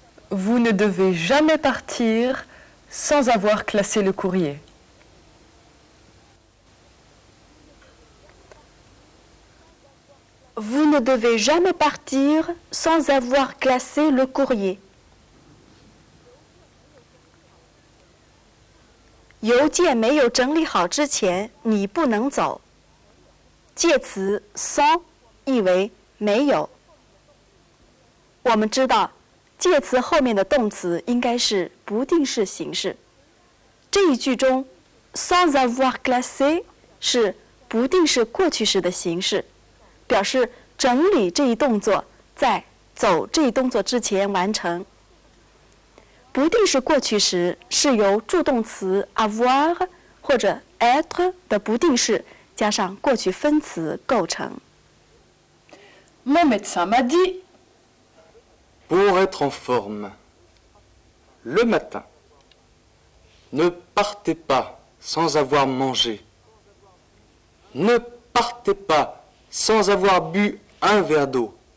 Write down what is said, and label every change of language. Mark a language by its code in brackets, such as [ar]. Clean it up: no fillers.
[fr] Vous ne devez jamais partir sans avoir classé le courrier. Vous ne devez jamais partir sans avoir classé le courrier. [zh] 邮件没有整理好之前，你不能走。介词 sans 意为没有。我们知道，介词后面的动词应该是不定式形式。这一句中 [fr] sans avoir classé [zh] 是不定式过去时的形式，表示整理这一动作在走这一动作之前完成。不定式过去时是由助动词 avoir 或者 être 的不定式加上过去分词构成。 [fr] Mon médecin m'a dit. Pour être en forme, le matin, ne partez pas sans avoir mangé. Ne partez pas sans avoir bu un verre d'eau.